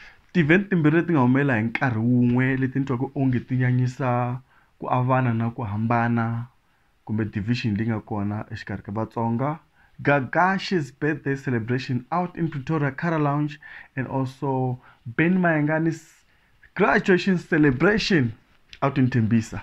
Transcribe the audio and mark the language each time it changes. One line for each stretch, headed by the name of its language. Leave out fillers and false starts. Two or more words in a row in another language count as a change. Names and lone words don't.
Tsonga: ti-event timbirhi leti nga humelela hi nkarhi wun'we leti ni twaka onge ti nyanyisa ku avana na ku hambana kumbe division leyi nga kona exikarhi ka Vatsonga.
English: Gagash's birthday celebration out in Pretoria Cara Lounge, and also Ben Mayangani's graduation celebration out in Tembisa.